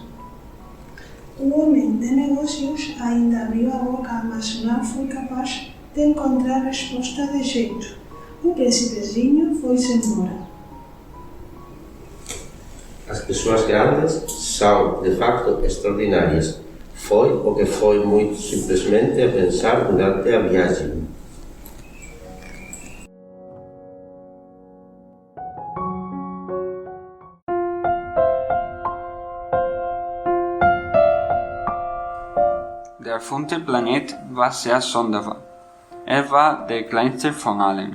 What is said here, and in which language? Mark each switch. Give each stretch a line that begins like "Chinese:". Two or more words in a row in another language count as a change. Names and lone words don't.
Portuguese: O homem de negócios ainda abriu a boca, mas não foi capaz de encontrar resposta de jeito. O Principezinho foi-se embora. As pessoas grandes são, de facto, extraordinárias. Foi o que foi muito simplesmente a pensar durante a viagem.
German: Der 5. Planet war sehr sonderbar. Er war der kleinste von allen.